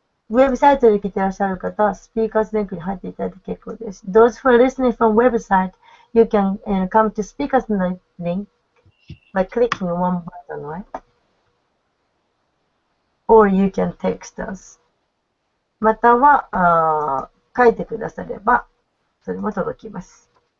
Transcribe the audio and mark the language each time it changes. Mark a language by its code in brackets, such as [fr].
[ja] ウェブサイトで聞いていらっしゃる方は、スピーカーズリンクに入っていただいて結構です。 [en] Those who are listening from website, you can come to speakers link by clicking one button, right? Or you can text us. [ja] または書いてくだされば、それも届きます。